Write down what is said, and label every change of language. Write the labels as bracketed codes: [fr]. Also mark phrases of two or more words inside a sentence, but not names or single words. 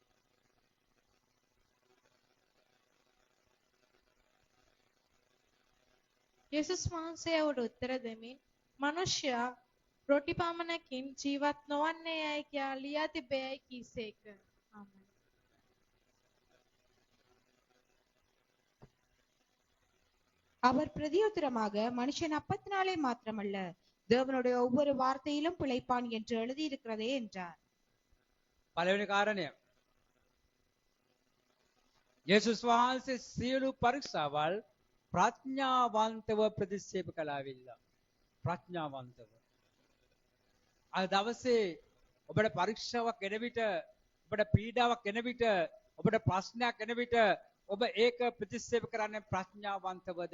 [si] යේසුස් වහන්සේ උඩ උත්තර දෙමින් මිනිසයා රොටි පමණකින් ජීවත් නොවන්නේ යයි කියා ලියා තිබෙයි කීසේක. ආමෙන්. [ta] அவர் பிரதியுத்தரமாக மனுஷன் அப்பத்தினாலே மாத்திரமல்ல தேவனுடைய ஒவ்வொரு வார்த்தையிலும் பிழைப்பான் என்று எழுதியிருக்கிறதே என்றார். [si] පළවෙනි කාරණය, යේසුස් වහන්සේ සියලු පරීක්ෂාවල් ප්‍රඥාවන්තව ප්‍රතික්ෂේප කළාවිල්ලා. ප්‍රඥාවන්තව. අද දවසේ ඔබට පරීක්ෂාවක් එන විට, ඔබට පීඩාවක් එන විට, ඔබට ප්‍රශ්නයක් එන විට ඔබ ඒක ප්‍රතික්ෂේප කරන්නේ ප්‍රඥාවන්තවද?